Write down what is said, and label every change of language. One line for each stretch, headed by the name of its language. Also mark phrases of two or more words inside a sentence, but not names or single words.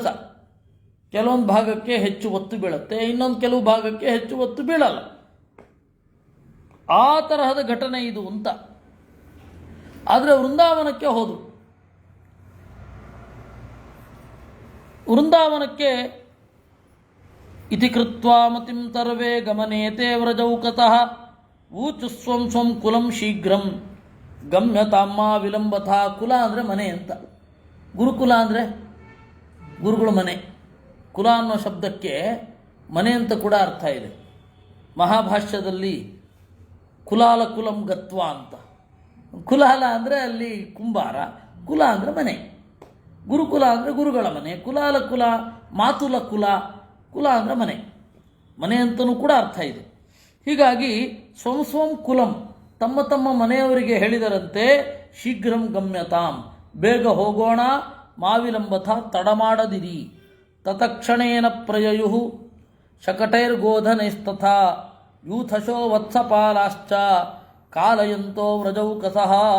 Kannada: ಕೆಲವೊಂದು ಭಾಗಕ್ಕೆ ಹೆಚ್ಚು ಒತ್ತು ಬೀಳುತ್ತೆ, ಇನ್ನೊಂದು ಕೆಲವು ಭಾಗಕ್ಕೆ ಹೆಚ್ಚು ಒತ್ತು ಬೀಳಲ್ಲ. ಆ ತರಹದ ಘಟನೆ ಇದು ಅಂತ. ಆದರೆ ವೃಂದಾವನಕ್ಕೆ ಹೋದರು.
Sanskrit: ವೃಂದಾವನಕ್ಕೆ ಇತಿ ಕೃತ್ವಾ ಮತಿಂ ತರ್ವೇ ಗಮನೇತೆ ವ್ರಜೌಕತಃ ಊಚು ಸ್ವಂ ಸ್ವಂ ಕುಲಂ ಶೀಘ್ರಂ ಗಮ್ಯತಾಮ್ಮ ವಿಲಂಬಥ.
Kannada: ಕುಲ ಅಂದರೆ ಮನೆ ಅಂತ. ಗುರುಕುಲ ಅಂದರೆ ಗುರುಗಳ ಮನೆ. ಕುಲ ಅನ್ನೋ ಶಬ್ದಕ್ಕೆ ಮನೆ ಅಂತ ಕೂಡ ಅರ್ಥ ಇದೆ. ಮಹಾಭಾಷ್ಯದಲ್ಲಿ
Sanskrit: ಕುಲಾಲ ಕುಲಂ ಗತ್ವ
Kannada: ಅಂತ. ಕುಲಾಲ ಅಂದರೆ ಅಲ್ಲಿ ಕುಂಬಾರ, ಕುಲ ಅಂದರೆ ಮನೆ. ಗುರುಕುಲ ಅಂದರೆ ಗುರುಗಳ ಮನೆ. ಕುಲಾಲ ಕುಲ, ಮಾತುಲ ಕುಲ. ಕುಲ ಅಂದರೆ ಮನೆ, ಮನೆ ಅಂತಲೂ ಕೂಡ ಅರ್ಥ ಇದೆ.
Sanskrit: ಹೀಗಾಗಿ ಸ್ವಂ ಸ್ವಂ ಕುಲಂ,
Kannada: ತಮ್ಮ ತಮ್ಮ ಮನೆಯವರಿಗೆ ಹೇಳಿದರಂತೆ
Sanskrit: ಶೀಘ್ರಂ ಗಮ್ಯತಾಂ,
Kannada: ಬೇಗ ಹೋಗೋಣ, ಮಾವಿಲಂಬಥ, ತಡ ಮಾಡದಿರಿ.
Sanskrit: ತತಕ್ಷಣೇನ ಪ್ರಯಯು ಶಕಟೈರ್ಗೋಧನೈಸ್ತಥಾ ಯೂಥಶೋ ವತ್ಸಪಾಲಾಶ್ಚ ಕಾಲಯಂತೋ ವ್ರಜೌಕಸಃ.